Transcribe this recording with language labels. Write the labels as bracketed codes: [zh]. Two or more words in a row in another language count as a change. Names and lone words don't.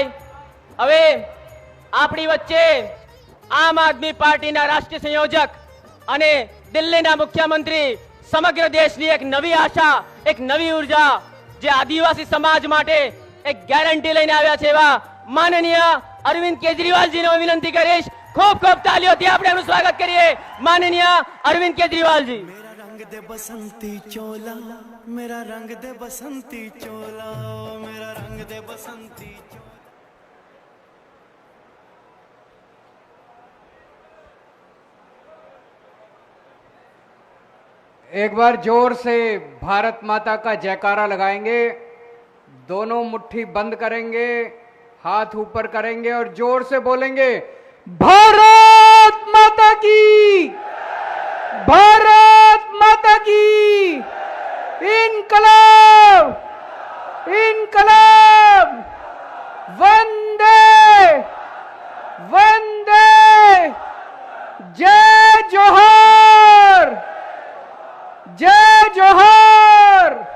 [gu] હવે આપણી વચ્ચે આમ આદમી પાર્ટીના રાષ્ટ્રીય સંયોજક અને દિલ્હીના મુખ્યમંત્રી સમગ્ર દેશની એક નવી આશા, એક નવી ઉર્જા, જે આદિવાસી સમાજ માટે એક ગેરંટી લઈને આવ્યા છે એવા માનનીય અરવિંદ કેજરીવાલજીને હું વિનંતી કરીશ. ખૂબ ખૂબ તાલીઓથી આપણે એનું સ્વાગત કરીએ. માનનીય અરવિંદ કેજરીવાલજી. [hi] मेरा रंग दे बसंती चोला, मेरा रंग दे बसंती चोला, मेरा रंग दे बसंती चोला. एक बार जोर से भारत माता का जयकारा लगाएंगे. दोनों मुट्ठी बंद करेंगे, हाथ ऊपर करेंगे और जोर से बोलेंगे, भारत माता की, भारत माता की, इनकलाब, इनकलाब, वंदे वंदे, जय जोहार, जय जोहार.